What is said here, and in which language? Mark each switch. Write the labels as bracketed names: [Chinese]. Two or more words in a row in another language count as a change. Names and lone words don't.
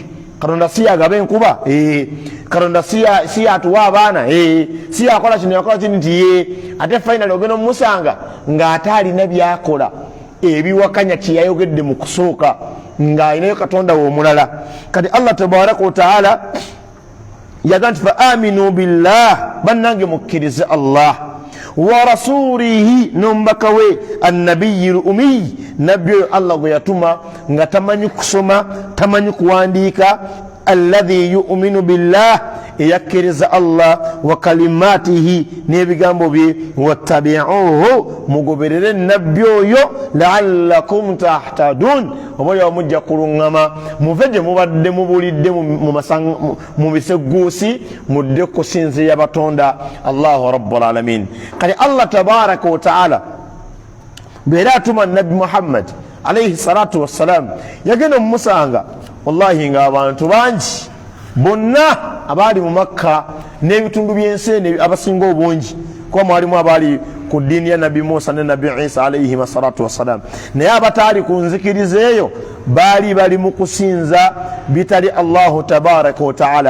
[Ganda] Katonda si yagaba enkuba, Katonda si yatuwa abaana, si yakola kino yakola kino nti ate finally ogenda omusanga ng'ate alina byakola ebiwakanya kye yayogedde mu kusooka ng'alinayo Katonda we omulala. Kati Allah [Arabic] تبارك وتعالى [Ganda] yaga nti [Arabic] فآمنوا بالله, [Ganda] bannange mukkirize Allah, wa rasulihi, n'omubaka we [Arabic] النبي الأمي, [Ganda] nabbi oyo Allah gwe yatuma nga tamanyi kusoma tamanyi kuwandiika, [Arabic] الذي يؤمن بالله, [Ganda] eyakkiriza Allah, [Arabic] وكلماته, [Ganda] n'ebigambo bye, wattabi'uhu, mugoberere nabbi oyo, [Arabic] لعلكم تهتدون, [Ganda] oba mujja kuluŋŋama muve gye mubadde mubulidde mu biseguusi, mudde kusinziira Batonda [Arabic] الله رب العالمين. [Ganda] Kati Allah [Arabic] تبارك وتعالى [Ganda] bw'era atuma nabbi Muhammad [Arabic] عليه الصلاة والسلام, [Ganda] yagenda omumusanga wallahi ng'abantu bangi bonna abaali mu Makka n'ebitundu by'ensi abasinga obungi, kuba mwalimu abaali ku ddiini ya nabbi Musa ne nabbi Isa [Arabic] عليهم الصلاة والسلام, [Ganda] naye abataali ku nzikiriza eyo baali bali mu kusinza bitali [Arabic] الله تبارك وتعالى.